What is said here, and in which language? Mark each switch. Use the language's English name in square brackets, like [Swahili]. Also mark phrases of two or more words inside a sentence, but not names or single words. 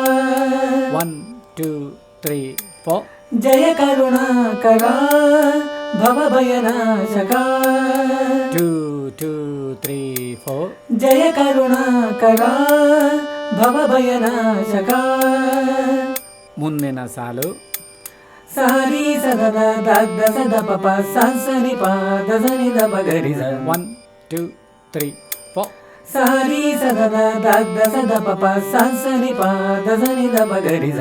[Sanskrit] 1 2 3 4 ಜಯ ಕರುಣಾಕರ ಭವ ಭಯನಾಶಕ 2 2 3 4 ಜಯ ಕರುಣಾಕರ ಭವ ಭಯನಾಶಕ. [Kannada] ಮುಂದಿನ ಸಾಲು ಸಾರಿ ಸದದ ದಗ್ಧ ಸದ ಪಪ ಸನಿ ಪಾದ ಸನಿ ದ ಬಗರಿ ಸ 1 2 3 4 ಸಾರಿ ಸದದ ದಗ್ಧ ಸದ ಪಪ ಸನಿ ಪಾದ ಸನಿ ದ ಬಗರಿ ಸ